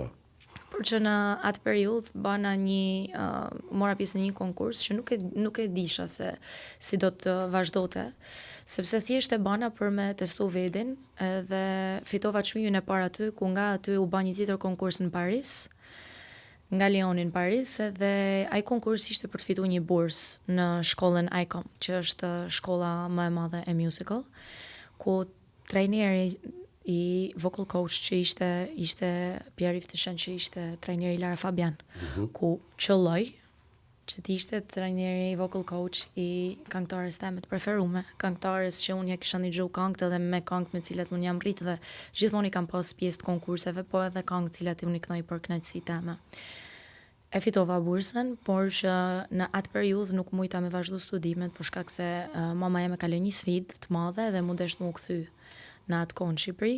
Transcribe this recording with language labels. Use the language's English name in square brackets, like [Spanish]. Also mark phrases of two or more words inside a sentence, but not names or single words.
[Albanian] Por që në atë periudhë bana mora pjesë në një konkurs që nuk e disha se si do të vazhdote, sepse thjesht e bana për me testu vedin dhe fitova çmimin e parë aty, ku nga aty u ba një tjetër konkurs në Paris, nga Lyoni në Paris, dhe ai konkurs ishte për të fituar një bursë në shkollën ICOM, që është shkolla më e madhe e musical, ku trajneri i [English] vocal coach [Albanian] që ishte Pierre Iftyshen, që ishte trajneri Lara Fabian, ku qëlloj që t'ishte trajneri i [English] vocal coach [Albanian] i këngëtares teme të preferume, këngëtares që unë ja kisha ndëgju këngët edhe me këngët me cilat unë jam rritë dhe gjithmonë i kam pas pjesë të konkurseve, po edhe këngët cilat unë i kënoj për kënaqësi teme. E fitova bursën, por që në atë periudhë nuk mujta me vazhdu studimet, për shkak se mama jeme ka lënë një sfidë të madhe dhe mundesh më u kthy në atë kohë në Shqipëri.